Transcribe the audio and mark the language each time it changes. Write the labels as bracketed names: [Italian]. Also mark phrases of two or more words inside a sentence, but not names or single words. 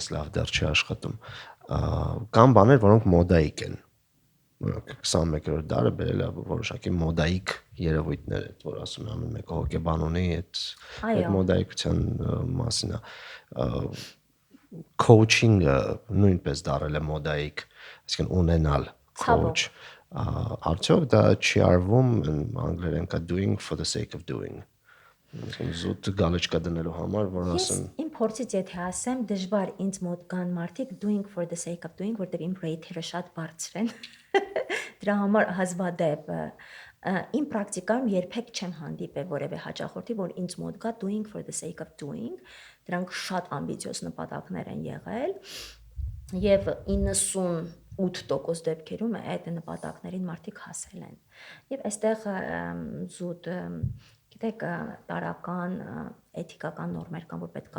[Armenian] լավ դեռ չի աշխատում։ Կան բաներ, որոնք մոդայիկ են։ 21-րդ դարը բերել է որոշակի մոդայիկ երևույթներ, այդ որ ասում են ամեն մեկը հոգեբան ունի, այդ մոդայիկության մասին է։ Coaching-ը նույնպես դարել է մոդայիկ, այսինքն ունենալ coach։ Արդյոք դա չի արվում անգլերեն կա [English] doing for the sake of doing։ [Armenian] Զուտ գալեչկա դնելու համար, որ ասեն Իմ փորձից եթե ասեմ, դժվար ինձ մոտ կան մարդիկ [English] doing for the sake of doing, [Armenian] որտեղ իմ rate-երը շատ բարձր են։ Դրա համար հազվադեպ իմ պրակտիկայում երբեք չեմ հանդիպել որևէ հաճախորդի, որ ինձ մոտ կա [English] doing for the sake of doing։ [Armenian] Դրանք շատ ամբիցիոզ նպատակներ են եղել եւ 98% դեպքերում այդ նպատակներին մարդիկ հասել են։ Եվ այստեղ զուտ գիտեք տարական էթիկական նորմեր կան, որ պետք է